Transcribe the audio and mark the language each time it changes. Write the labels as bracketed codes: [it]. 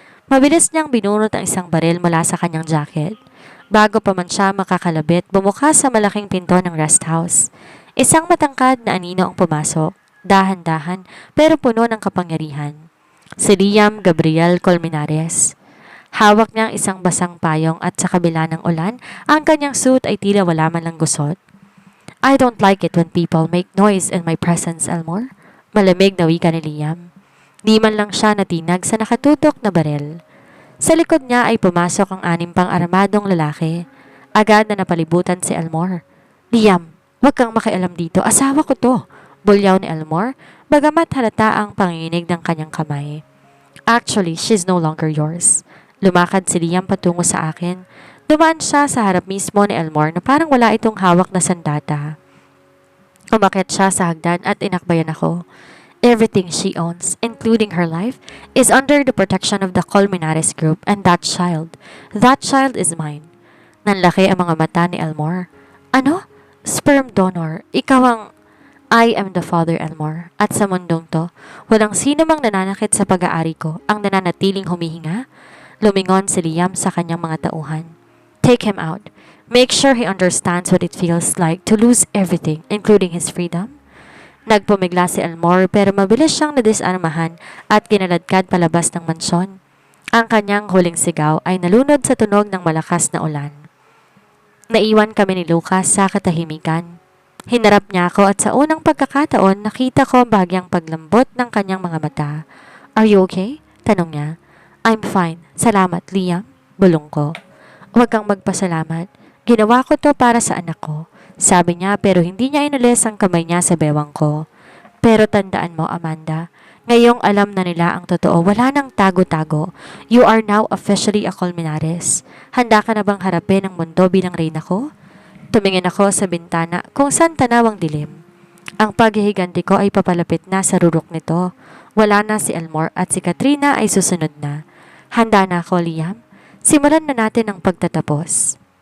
[tl] Mabilis niyang binunot ang isang baril mula sa kanyang jacket. Bago pa man siya makakalabit, bumukas sa malaking pinto ng rest house. Isang matangkad na anino ang pumasok. Dahan-dahan pero puno ng kapangyarihan. Si Liam Gabriel Colmenares. Hawak niya ang isang basang payong at sa kabila ng ulan, ang kanyang suit ay tila wala man lang gusot. [en] I don't like it when people make noise in my presence, Elmore. [tl] Malamig na wika ni Liam. Di man lang siya natinag sa nakatutok na barel. Sa likod niya ay pumasok ang 6 pang armadong lalaki. Agad na napalibutan si Elmore. Liam, wag kang makialam dito. Asawa ko to. Bulyaw ni Elmore, bagamat halata ang panginginig ng kanyang kamay. Actually, she's no longer yours. Lumakad si Liam patungo sa akin. Dumaan siya sa harap mismo ni Elmore na parang wala itong hawak na sandata. [en] Umakyat siya sa hagdan at inakbayan ako. Everything she owns, including her life, is under the protection of the Colmenares Group and that child is mine. [tl] Nanlaki ang mga mata ni Elmore. [en] Ano? Sperm donor. Ikaw ang... I am the father, Elmore. [tl] At sa mundong to, walang sino mang nananakit sa pag-aari ko ang nananatiling humihinga. Lumingon si Liam sa kanyang mga tauhan. [en] Take him out. Make sure he understands what it feels like to lose everything, including his freedom. [tl] Nagpumigla si Elmore pero mabilis siyang nadisarmahan at kinaladkad palabas ng mansyon. Ang kanyang huling sigaw ay nalunod sa tunog ng malakas na ulan. Naiwan kami ni Lucas sa katahimikan. Hinarap niya ako at sa unang pagkakataon nakita ko ang bahagyang paglambot ng kanyang mga mata. [en] Are you okay? Tanong niya. I'm fine. Salamat, Liam. Bulong ko. [tl] Huwag kang magpasalamat. Ginawa ko to para sa anak ko. Sabi niya pero hindi niya inalis ang kamay niya sa bewang ko. Pero tandaan mo, Amanda, ngayong alam na nila ang totoo, wala nang tago-tago. [en] You are now officially a Colmenares. [tl] Handa ka na bang harapin ang mundo bilang reyna ko? Tumingin ako sa bintana kung saan tanawang dilim. Ang paghihiganti ko ay papalapit na sa rurok nito. Wala na si Elmore at si Katrina ay susunod na. Handa na ako, Liam. Simulan na natin ang pagtatapos.